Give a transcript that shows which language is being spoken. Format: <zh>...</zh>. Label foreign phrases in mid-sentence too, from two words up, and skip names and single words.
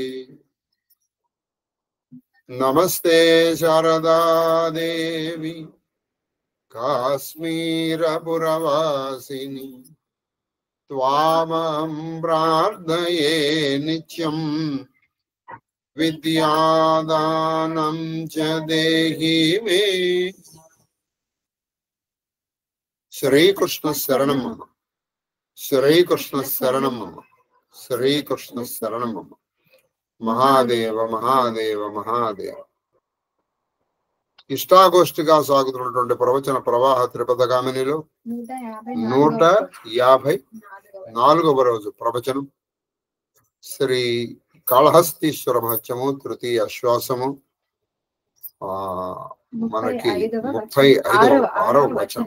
<sa>नमस्ते शारदा देवी काश्मीरपुरवासिनी त्वामहं प्रार्थये नित्यं विद्यादानं च देहि मे। श्री कृष्ण शरणं मम। श्री कृष्ण शरणं मम। श्री कृष्ण शरणं मम। महादेव महादेव महादेव।</sa> <te>ఇష్టాగోష్ఠిగా సాగుతున్నటువంటి ప్రవచన ప్రవాహ త్రిపథగామినిలో 154వ రోజు ప్రవచనం శ్రీ కాళహస్తీశ్వర మహత్యము తృతీయ అశ్వాసము మనకి 35వ వచనం.</te>